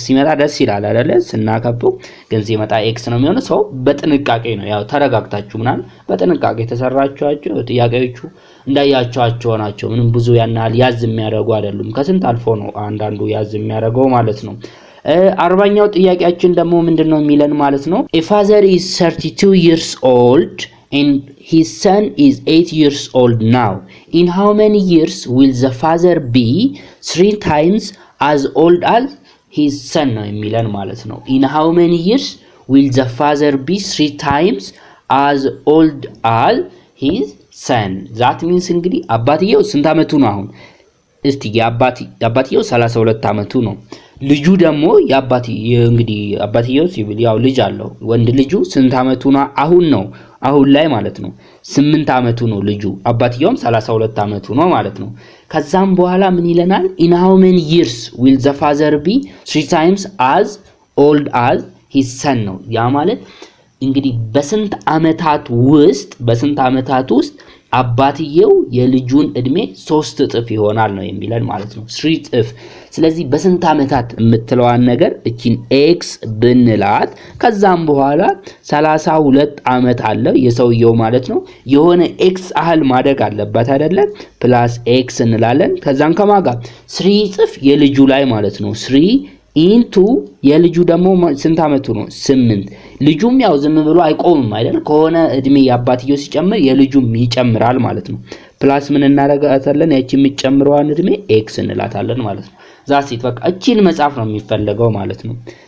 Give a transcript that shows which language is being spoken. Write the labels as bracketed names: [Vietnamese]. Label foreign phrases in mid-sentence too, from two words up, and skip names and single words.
[Amharic] ሲመጣ ደስ ይላል አይደለ ስናከብው ግን ሲመጣ x ነው የሚሆነው ሰው በጥንቃቄ ነው ያው ተረጋግታችሁ ምናምን በጥንቃቄ ተሰራችኋቸው ጥያቄዎቹ እንዳያቻቸው ናቸው ምንም ብዙ ያናል ያዝ የሚያደርጉ አይደሉም ከስንት አልፎ ነው አንዳንዱ ያዝ የሚያደርገው ማለት ነው 40ኛው ጥያቄያችን ደግሞ ምንድነው የሚለን ማለት ነው [English] a father is 32 years old and his son is 8 years old now in how many years will the father be 3 times as old as his son [Amharic] ነው የሚለን ማለት ነው [English] in how many years will the father be 3 times as old as his [Amharic] son [English] that means [Amharic] እንግዲህ አባትየው ስንት አመቱ ነው አሁን እስቲ የአባትየው 32 አመቱ ነው ልጁ ደግሞ እንግዲህ አባትየው ሲብል ያው ልጅ አለው ወንድ ልጁ ስንት አመቱ ነው አሁን ላይ ማለት ነው 8 አመቱ ነው ልጁ አባትየውም 32 አመቱ ነው ማለት ነው ከዛም በኋላ ምን ይለናል [English] in how many years will the father be 3 times as old as his son [Amharic] ነው ያ ማለት እንግዲህ በስንት አመታት ውስጥ አባትየው የልጁን እድሜ 3 እጥፍ ይሆናል ነው የሚለን ማለት ነው 3 እጥፍ ስለዚህ በስንት አመታት የምትለዋን ነገር እቺን x ብንላት ከዛም በኋላ 32 አመት አለው የሰውየው ማለት ነው የሆነ x አህል ማደግ አለበት አይደለ ፕላስ x እንላለን ከዛን ከማጋ 3 እጥፍ የልጁ ላይ ማለት ነው 3 into የልጁ ደግሞ ስንት አመቱ ነው 8 ልጁም ያው ዝም ብሎ አይቆምም አይደል ከሆነ እድሜ ያባትየው ሲጨምር የልጁም ይጨምራል ማለት ነው ፕላስ ምን እናረጋታለን ያቺ የሚጨምረዋን እድሜ x እንላታለን ማለት ነው ዛሲት በቃ እቺን መጻፍ ነው የሚፈልገው ማለት ነው